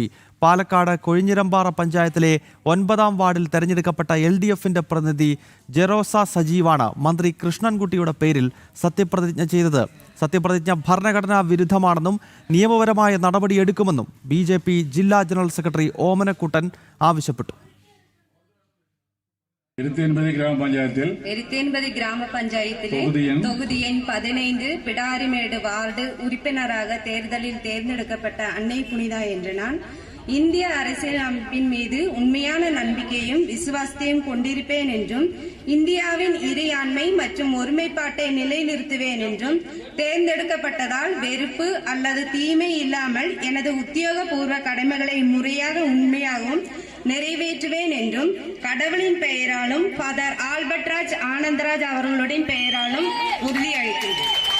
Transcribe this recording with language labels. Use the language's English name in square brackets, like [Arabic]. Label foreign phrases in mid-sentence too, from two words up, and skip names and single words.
[Malayalam] പാലക്കാട് കൊഴിഞ്ഞിരമ്പാറ പഞ്ചായത്തിലെ 9-ാം വാർഡിൽ തെരഞ്ഞെടുക്കപ്പെട്ട LDFന്റെ പ്രതിനിധി ജെറോസ സജീവാണ് മന്ത്രി കൃഷ്ണൻകുട്ടിയുടെ പേരിൽ സത്യപ്രതിജ്ഞ ചെയ്തത്. സത്യപ്രതിജ്ഞ ഭരണഘടനാ വിരുദ്ധമാണെന്നും നിയമപരമായ നടപടിയെടുക്കുമെന്നും ബി.ജെ.പി. ജില്ലാ ജനറൽ സെക്രട്ടറി ഓമനക്കുട്ടൻ ആവശ്യപ്പെട്ടു. [Tamil] கிராமபஞ்சாயத்திலே தொகுதி எண் 15 பிடாரிமேடு வார்டு உறுப்பினராக தேர்தலில் தேர்ந்தெடுக்கப்பட்ட அன்னை புனிதா என்ற நான் இந்திய அரசியலமைப்பின் மீது உண்மையான நம்பிக்கையும் விசுவாசத்தையும் கொண்டிருப்பேன் என்றும் இந்தியாவின் இறையாண்மை மற்றும் ஒருமைப்பாட்டை நிலைநிறுத்துவேன் என்றும் தேர்ந்தெடுக்கப்பட்டதால் வெறுப்பு அல்லது தீமை இல்லாமல் எனது உத்தியோகபூர்வ கடமைகளை முறையாக உண்மையாகவும் நிறைவேற்றுவேன் என்றும் கடவுளின் பெயராலும் ஃபாதர் ஆல்பர்ட் ராஜ் ஆனந்தராஜ் அவர்களுடைய பெயராலும் உறுதியளிக்கிறேன்.